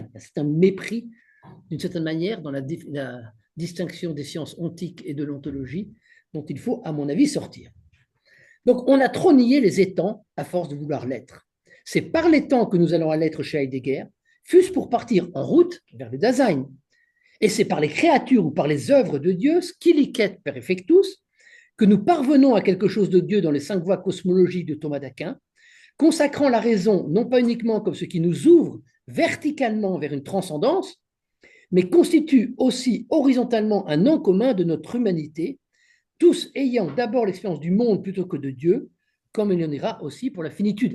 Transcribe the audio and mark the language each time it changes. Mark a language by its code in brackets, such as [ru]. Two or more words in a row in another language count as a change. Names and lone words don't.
[fr] C'est un mépris, d'une certaine manière, dans la distinction des sciences ontiques et de l'ontologie, dont il faut, à mon avis, sortir. Donc, on a trop nié les étangs à force de vouloir l'être. C'est par l'étang que nous allons à l'être chez Heidegger, fût-ce pour partir en route vers le Dasein. Et c'est par les créatures ou par les œuvres de Dieu, [la] scilicet per effectus, [fr] que nous parvenons à quelque chose de Dieu dans les 5 voies cosmologiques de Thomas d'Aquin, consacrant la raison non pas uniquement comme ce qui nous ouvre verticalement vers une transcendance, mais constitue aussi horizontalement un nom commun de notre humanité, tous ayant d'abord l'expérience du monde plutôt que de Dieu, comme il y en ira aussi pour la finitude.